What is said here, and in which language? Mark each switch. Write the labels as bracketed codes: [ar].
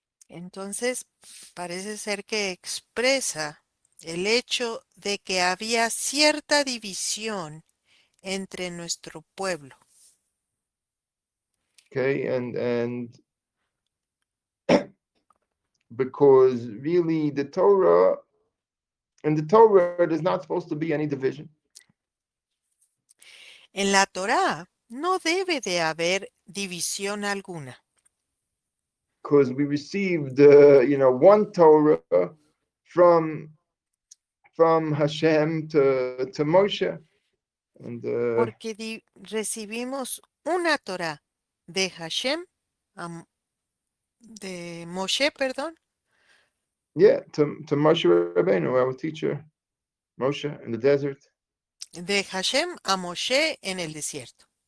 [es] Entonces, parece ser que expresa el hecho de que había cierta división entre nuestro pueblo. [en] Okay, and because really the Torah in the Torah there's not supposed to be any division. [es] En la Torá no debe de haber división alguna, [en] Because we received one Torah from from Hashem to Moshe, and [es] porque recibimos una Torá de Hashem, de Moshe, perdón, [en] yeah, to Moshe Rabbeinu, our teacher, Moshe in the desert, [es] de Hashem a Moshe en el desierto.